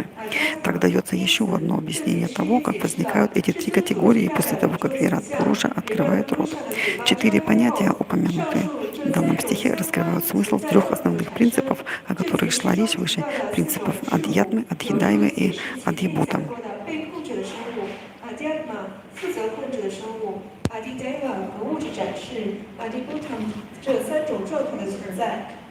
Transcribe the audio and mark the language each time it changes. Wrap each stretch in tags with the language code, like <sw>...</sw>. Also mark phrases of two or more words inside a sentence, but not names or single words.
<ru>Так дается еще одно объяснение того, как возникают эти три категории после того, как Вират Пуруша открывает рот. 4 понятия, упомянутые в данном стихе, раскрывают смысл 3 основных принципов, о которых шла речь выше, принципов Адхьятмы, Адхидайвы и Адхибута.</ru> <zh>负责控制的生物，阿迪代瓦和物质展示，阿迪布腾这3种状态的存在。</zh>